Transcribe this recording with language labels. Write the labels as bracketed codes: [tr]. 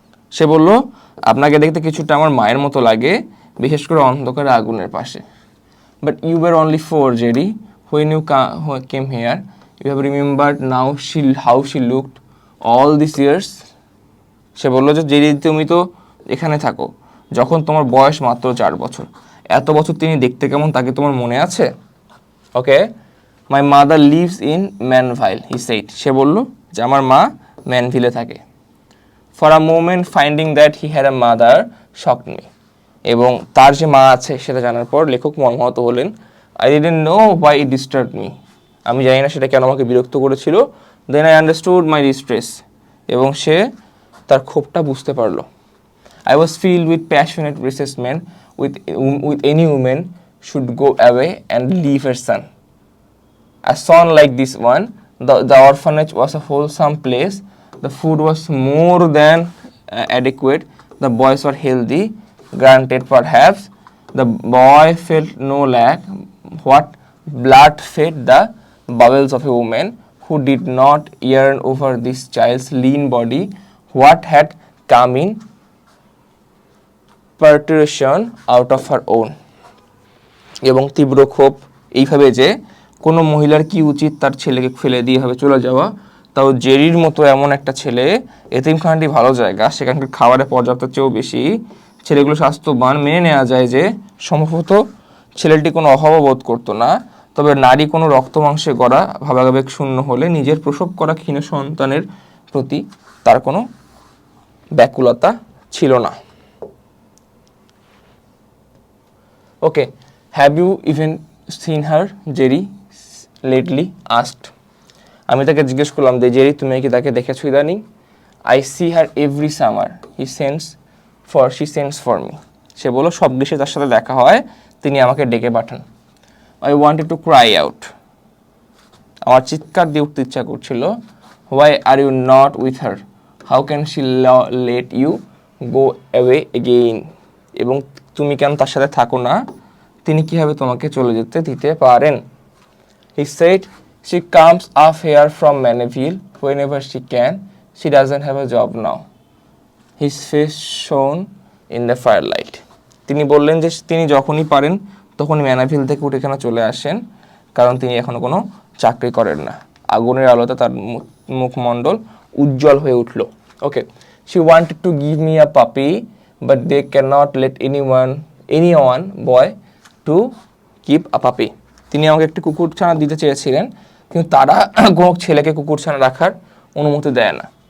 [bn] সে বলল, আপনাকে দেখতে কিছুটা আমার মায়ের মতো লাগে, বিশেষ করে অন্ধকারে আগুনের পাশে। [en] But you were only 4, Jerry, when you came here. You have remembered now how she looked all these years. [bn] সে বলল যে জেরি, তুমি তো এখানে থাকো যখন তোমার বয়স মাত্র 4 বছর, এত বছর তিনি দেখতে কেমন তাকে তোমার মনে আছে? [en] Okay, my mother lives in Manville, he said. [bn] সে বলল যে আমার মা ম্যানভিলে থাকে। [en] For a moment finding that he had a mother shocked me. [bn] এবং তার যে মা আছে সেটা জানার পর লেখক মর্মাহত হলেন। [en] I didn't know why it disturbed me. [bn] আমি জানি না সেটা কেন আমাকে বিরক্ত করেছিল। [en] Then I understood my distress. [bn] এবং সে তার ক্ষোভটা বুঝতে পারলো। [en] I was filled with passionate resentment with any woman should go away and leave her son. A son like this one, the orphanage was a wholesome place. The food was more than adequate. The boys were healthy, granted perhaps. The boy felt no lack. What blood fed the bowels of a woman who did not yearn over this child's lean body? What had come in partition out of her own. [bn] এবং তীব্র ক্ষোভ এইভাবে যে কোনো মহিলার কি উচিত তার ছেলেকে ফেলে দিয়ে হবে চলে যাওয়া, তাও জেরির মতো এমন একটা ছেলে। এতিমখানাটি ভালো জায়গা, সেখানকার খাবারের পর্যাপ্তের চেয়েও বেশি, ছেলেগুলো স্বাস্থ্যবান, মেনে নেওয়া যায় যে সম্ভবত ছেলেটি কোনো অভাব বোধ করতো না। তবে নারী কোনো রক্ত মাংসে গড়া ভাবাবেগ শূন্য হলে নিজের প্রসব করা ক্ষীণ সন্তানের প্রতি তার কোনো ব্যাকুলতা ছিল না। [en] Okay, have you even seen her, Jerry lately asked. [bn] আমি তাকে জিজ্ঞেস করলাম যে জেরি, তুমি কি তাকে দেখেছো ইদানিং? [en] I see her every summer. She sends for me. [bn] সে বলল সব গ্রীষ্মে তার সাথে দেখা হয়, তিনি আমাকে ডেকে পাঠান। [en] I wanted to cry out. [bn] আমার চিৎকার দিয়ে উঠতে ইচ্ছা করছিল। [en] Why are you not with her? How can she let you go away again? [bn] এবং তুমি কেন তার সাথে থাকো না? তিনি কিভাবে তোমাকে চলে যেতে দিতে পারেন? [en] He said, she comes up here from Maneville whenever she can. She doesn't have a job now. His face shone in the firelight. [bn] তিনি বললেন যে তিনি যখনই পারেন তখনই ম্যানাভিল থেকে উঠে এখানে চলে আসেন, কারণ তিনি এখনো কোনো চাকরি করেন না। আগুনের আলোতে তার মুখমণ্ডল উজ্জ্বল হয়ে উঠল। [en] Okay, she wanted to give me a puppy, but they cannot let anyone boy to keep a puppy. [bn] তিনি আমাকে একটি কুকুরছানা দিতে চেয়েছিলেন, কিন্তু তারা কোনো ছেলেকে কুকুরছানা রাখার অনুমতি দেয় না।